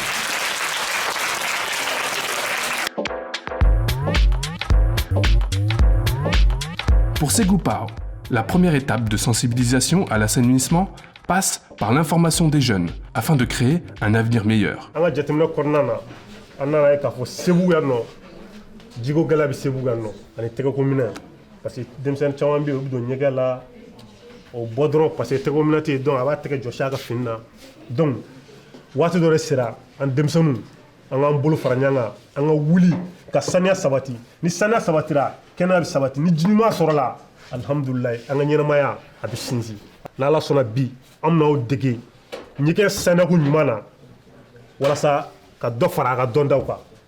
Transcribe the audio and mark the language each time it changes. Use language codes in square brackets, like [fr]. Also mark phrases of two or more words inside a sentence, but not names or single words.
[fr] Pour Ségoupao, la première étape de sensibilisation à l'assainissement passe par l'information des jeunes afin de créer un avenir meilleur. Parce que [bm] denmisɛnnin caman bɛ yen u bɛ don ɲɛgɛn la o bɔ dɔrɔn [fr] parce que [bm] tɛgɛ minɛ tɛ yen donc a b'a tɛgɛ jɔsi a ka fini na donc waati dɔ de sera an denmisɛnninw an k'an bolo fara ɲɔgɔn kan an ka wuli ka saniya sabati ni saniya sabatira kɛnɛya bɛ sabati ni ji ɲuman sɔrɔla alihamudulilayi an ka ɲɛnamaya a bɛ sinsin n'ala sɔnna bi an bɛ n'aw dege ɲɛgɛn saniyako ɲuman na walasa ka dɔ fara a ka dɔntaw kan.